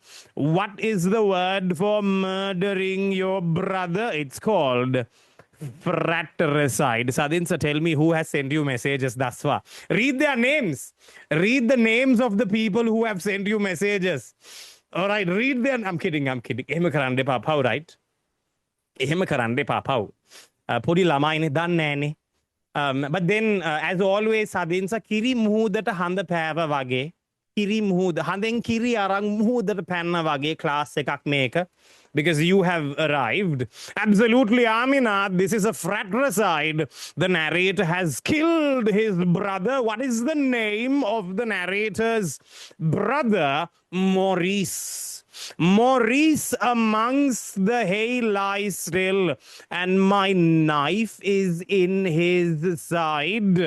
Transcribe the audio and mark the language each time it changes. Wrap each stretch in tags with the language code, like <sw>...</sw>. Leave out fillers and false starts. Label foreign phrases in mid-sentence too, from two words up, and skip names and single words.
<en>What is the word for murdering your brother? It's called fratricide. Sadinsa, tell me who has sent you messages thus far. Read their names. Read the names of the people who have sent you messages. All right, read them. I'm kidding.</en> <si>එහෙම කරන්න එපා පව්, right? එහෙම කරන්න එපා පව්. පොඩි ළමයිනේ දන්නේ නැනේ.</si> <en>But then, as always, Sadinsa,</en> <si>කිරි මුහුදට හඳ පෑව වගේ. කිරි මුහුද. හඳෙන් කිරි අරන් මුහුදට පැන්න වගේ ක්ලාස් එකක් මේක.</si> <en>Because you have arrived. Absolutely, Amina, this is a fratricide. The narrator has killed his brother. What is the name of the narrator's brother? Maurice. Maurice amongst the hay lies still, and my knife is in his side.</en>